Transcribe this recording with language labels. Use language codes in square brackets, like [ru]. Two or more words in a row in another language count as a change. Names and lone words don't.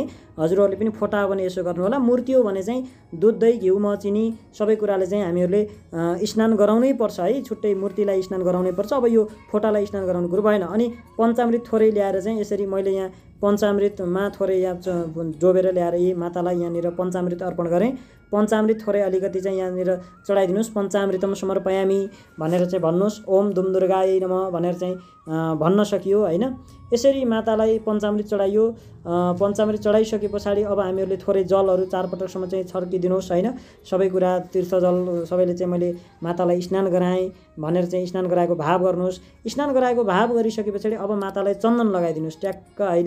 [ne] हजुरहरूले पनि फोटा हो भने यसो गर्नु होला। मूर्ति हो भने चाहिँ दुध दही घिउ मह चिनी सबै कुराले चाहिँ हामीहरूले स्नान गराउनै पर्छ है, छुट्टै मूर्तिलाई स्नान गराउनै पर्छ। अब यो फोटालाई स्नान गराउनु कुरो भएन। अनि पञ्चामृत थोरै ल्याएर चाहिँ यसरी मैले यहाँ पञ्चामृतमा थोरै यहाँ डोबेर ल्याएर यी मातालाई यहाँनिर पञ्चामृत अर्पण गरेँ। पञ्चामृत थोरै अलिकति चाहिँ यहाँनिर चढाइदिनुहोस्। [sa] पञ्चामृतम समर्पयामी [ne] भनेर चाहिँ भन्नुहोस्, [sa] ओम दुम दुर्गायै नमः [ne] भनेर चाहिँ भन्न सकियो होइन। यसरी मातालाई पञ्चामृत चढाइयो। पञ्चामृत चढाइसके पछाडि अब हामीहरूले थोरै जलहरू 4 पटकसम्म चाहिँ छर्किदिनुहोस् होइन। सबै कुरा तीर्थजल सबैले चाहिँ मैले मातालाई स्नान गराएँ भनेर चाहिँ स्नान गराएको भाव गर्नुहोस्। स्नान गराएको भाव गरिसके पछाडि अब मातालाई चन्दन लगाइदिनुहोस् ट्याक्क होइन।